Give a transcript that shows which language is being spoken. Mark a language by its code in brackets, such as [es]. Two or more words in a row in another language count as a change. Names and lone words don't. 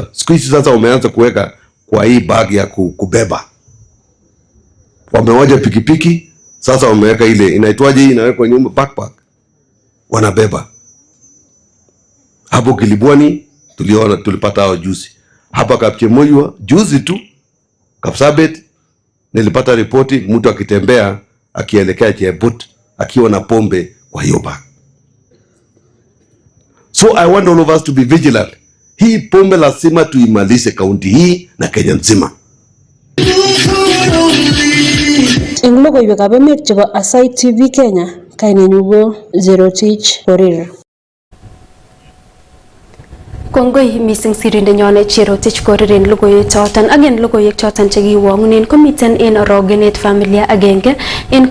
[sw] Siku hizi sasa wameanza kuweka kwa hii bag ya kubeba, wamewaja pikipiki sasa, wameweka ile inaitwaje, hii inawekwa nyuma, backpack, wanabeba hapo. Kilibwani tuliona, tulipata hao juzi hapa Kapchemoywa, juzi tu Kapsabet nilipata ripoti mtu akitembea akielekea Chebut akiwa na pombe kwa hiyo bag. [en] So I want all of us to be vigilant. [sw] Hii pombe lazima tuimalize kaunti hii na Kenya nzima. [kln] Eng logoywekab emet chebo Aasai TV Kenya, kainenyu ko Zero Teach Korir. Kongoi mising sirindenyon Cherotich Korir en logoiwek choton ak en logoiwek choton chekiwongunen komiten en orogenet familia agenge en